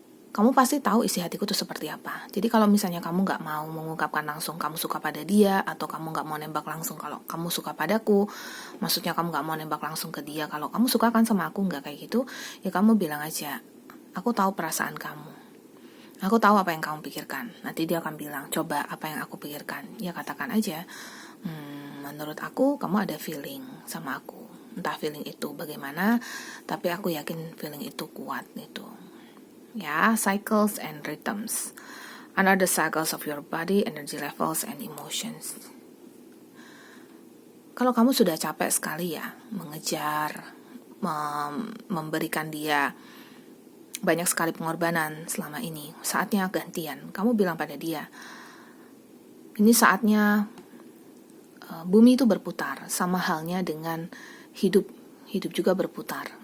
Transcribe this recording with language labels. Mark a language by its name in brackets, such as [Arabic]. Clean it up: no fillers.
[Indonesian] Kamu pasti tahu isi hatiku itu seperti apa. Jadi kalau misalnya kamu gak mau mengungkapkan langsung kamu suka pada dia, atau kamu gak mau nembak langsung kalau kamu suka padaku, maksudnya kamu gak mau nembak langsung ke dia kalau kamu suka kan sama aku, gak kayak gitu, ya kamu bilang aja, aku tahu perasaan kamu, aku tahu apa yang kamu pikirkan. Nanti dia akan bilang, coba apa yang aku pikirkan. Ya katakan aja, menurut aku kamu ada feeling sama aku. entah feeling itu bagaimana, tapi aku yakin feeling itu kuat gitu. [English] Ya, cycles and rhythms. Under the cycles of your body, energy levels, and emotions. [Indonesian] Kalau kamu sudah capek sekali ya mengejar, memberikan dia banyak sekali pengorbanan selama ini, saatnya gantian. Kamu bilang pada dia, ini saatnya bumi itu berputar, sama halnya dengan hidup juga berputar.